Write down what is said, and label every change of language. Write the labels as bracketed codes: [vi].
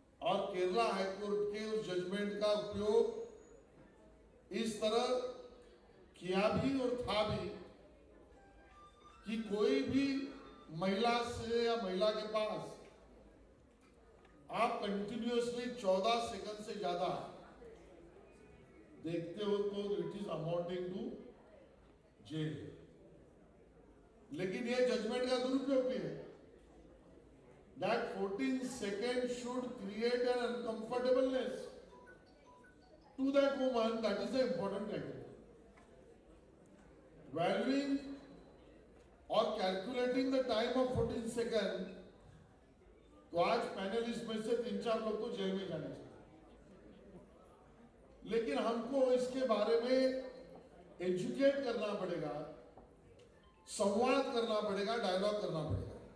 [hi] और केरला हाईकोर्ट के उस जजमेंट का उपयोग इस तरह किया भी और था भी कि कोई भी महिला से या महिला के पास आप कंटिन्यूअसली 14 सेकंड से ज्यादा देखते हो तो [en] It is amounting to jail. [hi] लेकिन यह जजमेंट का दुरुपयोग भी है। [en] That 14 seconds should create an uncomfortableness to that woman. That is the important criteria. Valuing or calculating the time of 14 seconds, [hi] तो आज पैनलिस्ट में से 3-4 लोग तो जेल में जाने चाहिए, लेकिन हमको इसके बारे में एजुकेट करना पड़ेगा, संवाद करना पड़ेगा, डायलॉग करना पड़ेगा।